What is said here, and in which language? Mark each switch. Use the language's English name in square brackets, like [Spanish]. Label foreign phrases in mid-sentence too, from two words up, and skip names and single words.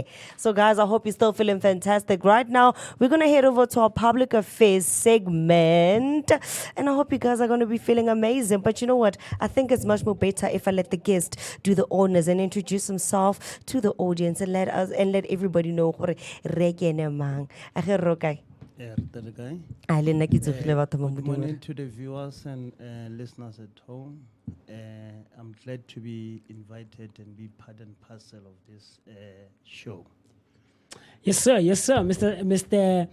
[English] So guys, I hope you're still feeling fantastic. Right now, we're going to head over to our public affairs segment, and I hope you guys are going to be feeling amazing. But you know what? I think it's much more better if I let the guest do the honors and introduce himself to the audience and let everybody know [Tswana] gore re kene mang. [English] Good morning to the viewers and listeners at home. I'm glad to be invited and be part and parcel of this show. Yes, sir. Mr.